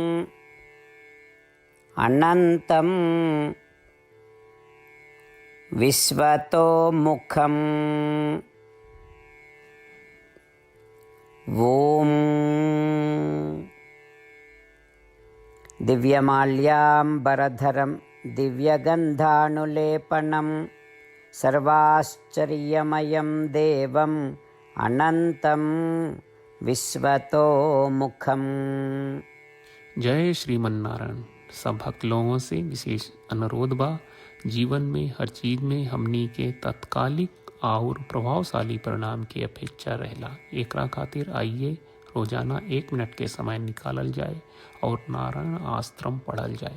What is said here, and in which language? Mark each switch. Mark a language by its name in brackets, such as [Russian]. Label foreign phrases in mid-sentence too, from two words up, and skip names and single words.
[Sanskrit] अनन्तं विश्वतोमुखम् ॐ दिव्यमाल्याम्बरधरं दिव्यगन्धानुलेपनं सर्वाश्चर्यमयं देवम् अनन्तं विश्वतोमुखम्। जय श्रीमन नारायण। [Bhojpuri] सब भक्त लोगों से विशेष अनुरोध बा, जीवन में हर चीज में हमनी के तत्कालिक और प्रभावशाली परिणाम की अपेक्षा रहेला। एकरा खातिर आइए रोजाना 1 मिनट के समय निकालल जाए और नारायण आश्रम पढ़ल जाए।